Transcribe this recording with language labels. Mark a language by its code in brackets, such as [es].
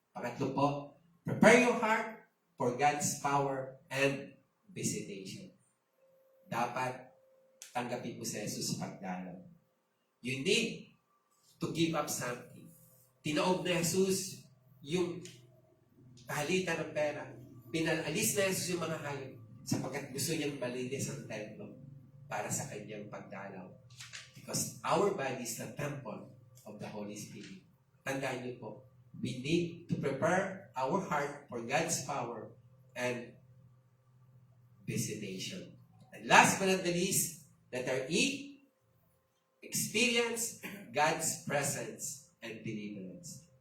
[tl] Pangatlo po, [en] prepare your heart for God's power and visitation. [tl] Dapat tanggapin mo si Jesus sa pagdalaw. [en] You need to give up something. [tl] Tinaob na Jesus yung palitan ng pera. Pinalalis na Jesus yung mga hayop sapagkat gusto niyang malinis ang templo para sa kanyang pagdalaw. [en] Because our body is the temple of the Holy Spirit. [tl] Tandaan niyo po, [en] we need to prepare our heart for God's power and visitation. And last but not the least, letter E, experience God's presence and deliverance.